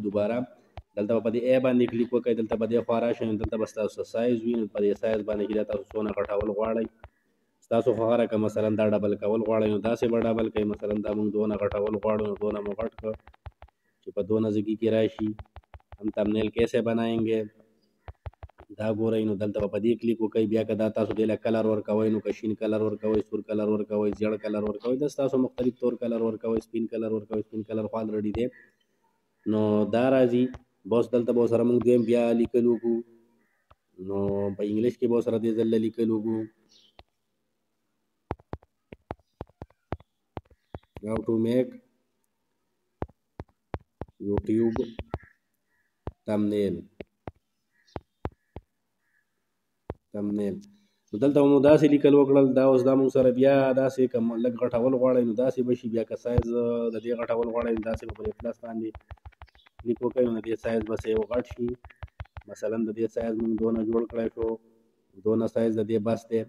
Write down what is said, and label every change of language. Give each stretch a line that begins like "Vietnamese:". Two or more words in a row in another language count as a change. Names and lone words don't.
Pashto: دوباره دلته به په دې ای باندې کلیک وکړئ. دلته به دې خوا راشئ، دلته به ستاسو سایز وي. نو په دې سایز باندې چې دا تاسو څونه غټول غواړئ، ستاسو خو هغه رقم مثلا دا ډبل کول غواړئ نو داسې به ډبل کوئ. مثلا دا مونږ دونه غټول غواړو نو دونه مو غټ کړ چې په دونه ځګي کې راشي.
Urdu: ہم تھمب نیل کیسے بنائیں گے
Pashto: دا ګورئ. نو دلته به په دې کلیک وکړئ. بیا که دا تاسو دې له کلر ورکوئ نو که شین کلر ورکوئ، سور کلر ورکوئ، زیړ کلر ورکوئ، دا ستاسو مختلف تور کلر ورکوئ، سپین کلر ورکوئ. سپین کلر خو الریډي دی نو دا راځي. بس دلته به سره مونږ دویم بیا لیکل وکړو. نو په انګلیش کې به سره دې ځل لیکل وکړو
English: how to make YouTube thumbnail.
Pashto: نو دلته مو داسې لیکل وکړل. دا اوس دا مونږ سره بیا داسې که لږ غټول غواړئ نو داسې به شي. بیا که سایز د دې غټول غواړئ نو داسې به په دې پلس باندې کلیک وکړئ، نو د دې سایز به څه یو غټ شي. مثلا د دې سایز مونږ دونه جوړ کړی شو، دونه سایز د دې بس دی.